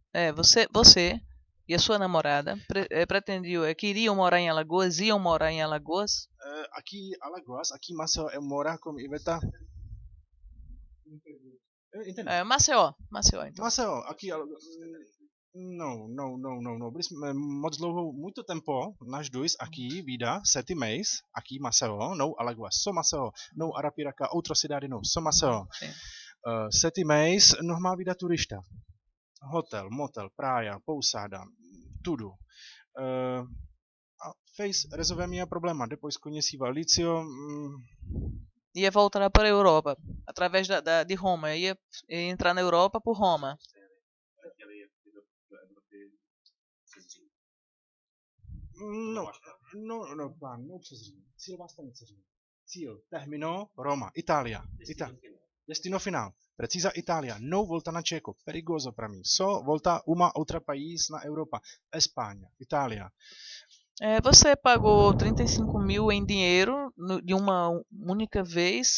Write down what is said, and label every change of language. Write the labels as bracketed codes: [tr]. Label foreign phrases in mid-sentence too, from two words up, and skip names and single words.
[pt] Você e a sua namorada queriam morar em Alagoas, iam morar em Alagoas? Aqui Alagoas, aqui Maceió, eu moro com Iveta. Entendeu? Maceió, então. Maceió, aqui não. [cs] Moc dlouho, [pt] muito tempo, nas duas, aqui, vida, 7 meses, aqui Maceió, não Alagoas, só Maceió, não Arapiraca, outra cidade não, só Maceió. Sim. 7 meses, normal vida turista. Hotel, motel, praia, pousada, tudo. Fez resolver minha problema. Depois conheci Valício. Ia voltar para a Europa, através de Roma. Ia entrar na Europa por Roma. Não, plán, não [cs] přes Řím. Cíl vlastně přes Řím. Cíl, [pt] terminou, Roma, Itália. Destino final. Precisa Itália. Não volta na Čeco. Perigoso para mim. Só volta uma outra país na Europa. Espanha, Itália. Você pagou 35 mil em dinheiro de uma única vez?